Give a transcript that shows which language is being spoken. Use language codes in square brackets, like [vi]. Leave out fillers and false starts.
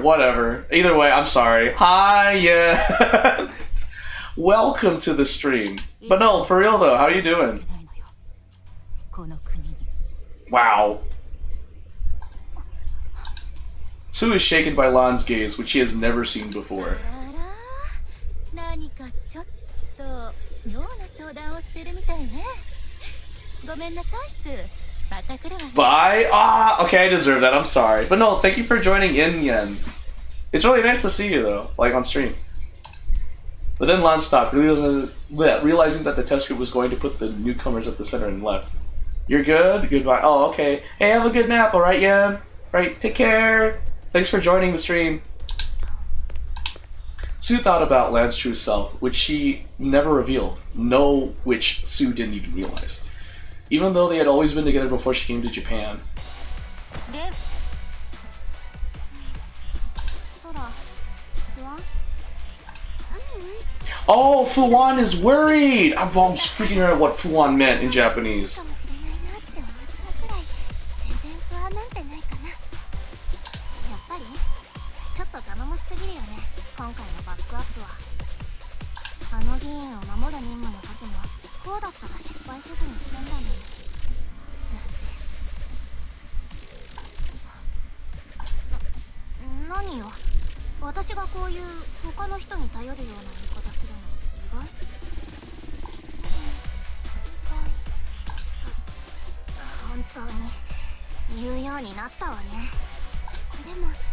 [en] Whatever. Either way, I'm sorry. Hi, yeah. Welcome to the stream. But no, for real though, how you doing? [ja] ないのよこの国に [en] Wow. Sue is shaken by Lan's gaze, which she has never seen before. [ja] あら何かちょっと妙な相談をしてるみたいねごめんなさいスまた来るわね [en] Bye? Ah, okay, I deserve that. I'm sorry. But no, thank you for joining in, Yen. It's really nice to see you, though, like on stream. But then Lan stopped, realizing that the test group was going to put the newcomers at the center and left. You're good? Goodbye. Oh, okay. Hey, have a good nap, alright, Yen? Right, take care. Thanks for joining the stream. Sue thought about Lan's true self, which she never revealed. No, which Sue didn't even realize. Even though they had always been together before she came to Japan. [ja] で空不安 [en] Oh, Fuwan is worried! I was freaking out what Fuwan meant in Japanese. [ja] かもしれないなって思っちゃうくらい全然不安なんてないかなやっぱりちょっと頼もしすぎるよね今回のバックアップはあの議員を守る任務の時もこうだったら失敗せずに済んだのに何よ私がこういう他の人に頼るような言い方するの意外本当に言うようになったわねでも